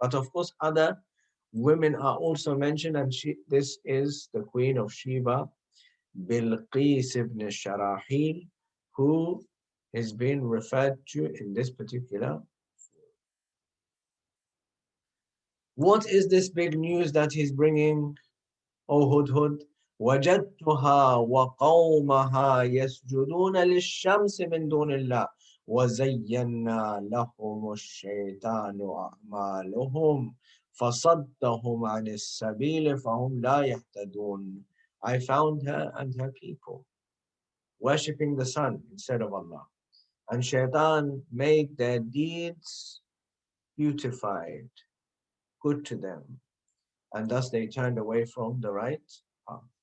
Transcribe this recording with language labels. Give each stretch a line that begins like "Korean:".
English: But of course, other women are also mentioned, and this is the Queen of Sheba, Bilqis ibn Sharahil, who is being referred to in this particular. What is this big news that he's bringing, O Hudhud?
Arabic: وجدتها وقومها يسجدون للشمس من دون الله وزينا لهم الشيطان أعمالهم فصدهم عن السبيل فهم لا يهتدون.
English: I found her and her people worshipping the sun instead of Allah, and Shaitan made their deeds beautified, good to them, and thus they turned away from the right path.